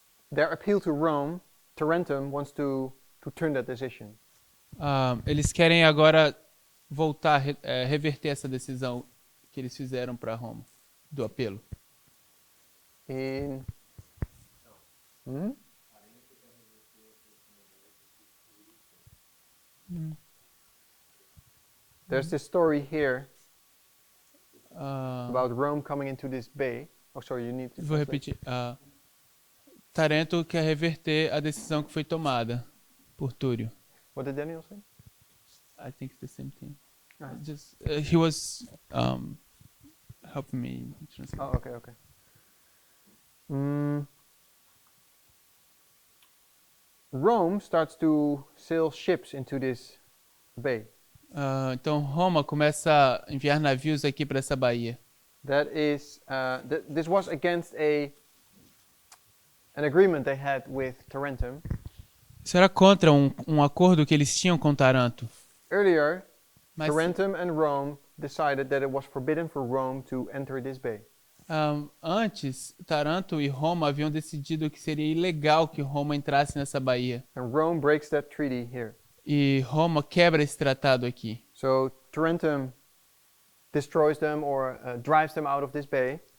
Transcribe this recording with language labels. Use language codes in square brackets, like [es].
[en] Their appeal to Rome, Tarentum wants to turn that decision. [pt] Eles querem agora voltar, reverter essa decisão que eles fizeram para Roma, do apelo. [en] In There's this story here about Rome coming into this bay. Oh, sorry, you need to. [pt] Vou [en] translate. [pt] repetir. Tarento quer reverter a decisão que foi tomada por Túrio. [en] What did Daniel say? I think it's the same thing. Ah. Just he was helping me translate. Oh, okay. Rome starts to sail ships into this bay. [pt] Então Roma começa a enviar navios aqui para essa baía. [en] That is, this was against an agreement they had with Tarentum. [pt] Isso era contra um acordo que eles tinham com Taranto. [en] Earlier, [pt] Mas [en] Tarentum and Rome decided that it was forbidden for Rome to enter this bay. [pt] Antes, Taranto e Roma haviam decidido que seria ilegal que Roma entrasse nessa baía. [en] And Rome breaks that treaty here. [pt] E Roma quebra esse tratado aqui. [en] So Tarentum destroys them or drives them out of this bay.